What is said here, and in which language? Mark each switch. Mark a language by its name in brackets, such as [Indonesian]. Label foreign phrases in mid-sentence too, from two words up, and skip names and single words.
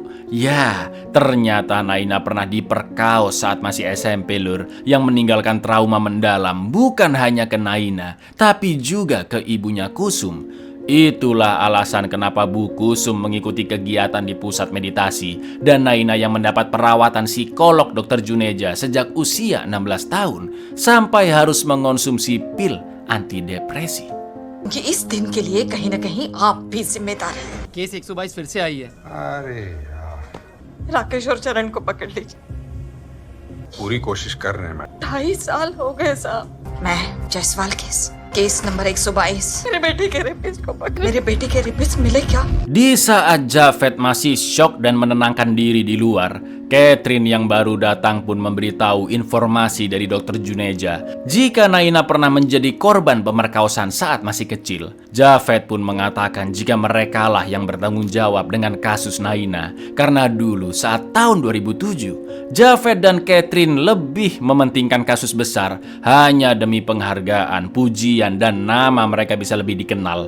[Indonesian] Ya, ternyata Naina pernah diperkaos saat masih SMP lur, yang meninggalkan trauma mendalam bukan hanya ke Naina, tapi juga ke ibunya Kusum. Itulah alasan kenapa Bu Kusum mengikuti kegiatan di pusat meditasi dan Naina yang mendapat perawatan psikolog Dr. Juneja sejak usia 16 tahun sampai harus mengonsumsi pil antidepresi. [Hindi] कि इस दिन के लिए कहीं ना कहीं आप भी जिम्मेदार हैं। केस 122 फिर से आई है। अरे यार, राकेश और चरण को पकड़ लीजिए। पूरी कोशिश कर रहे हैं मैं। 2.5 साल हो गए साहब। मैं जायसवाल केस नंबर 122। मेरे बेटे के रेपिस्ट को पकड़। मेरे बेटे के रेपिस्ट मिले क्या? [Indonesian] Di saat Javed masih syok dan menenangkan diri di luar, Catherine yang baru datang pun memberitahu informasi dari Dr. Juneja jika Naina pernah menjadi korban pemerkosaan saat masih kecil. Javed pun mengatakan jika merekalah yang bertanggung jawab dengan kasus Naina karena dulu saat tahun 2007, Javed dan Catherine lebih mementingkan kasus besar hanya demi penghargaan, pujian, dan nama mereka bisa lebih dikenal.